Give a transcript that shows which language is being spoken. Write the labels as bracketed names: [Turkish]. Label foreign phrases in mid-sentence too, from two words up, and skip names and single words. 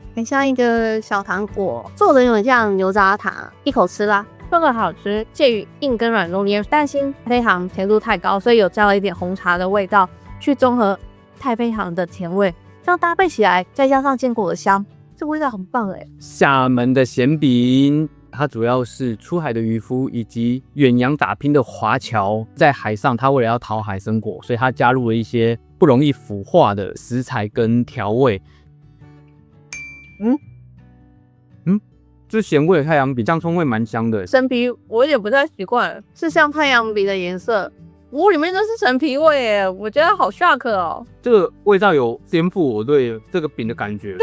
[Chinese] 很像一個小糖果，做的有點像牛軋糖，一口吃啦。这個好吃，介於硬跟軟中間，擔心太妃糖甜度太高，所以有加了一點紅茶的味道，去中和太妃糖的甜味，這樣搭配起來，再加上堅果的香，這個味道很棒哎。廈門的鹹餅，它主要是出海的漁夫以及遠洋打拼的華僑，在海上，它為了要討海生活，所以它加入了一些不容易腐化的食材跟調味。這鹹味的太陽餅，醬蔥味蠻香的。陳皮我也不太習慣，是像太陽餅的顏色，裡面都是陳皮味耶，我覺得好 shock 哦。這個味道有顛覆我對這個餅的感覺。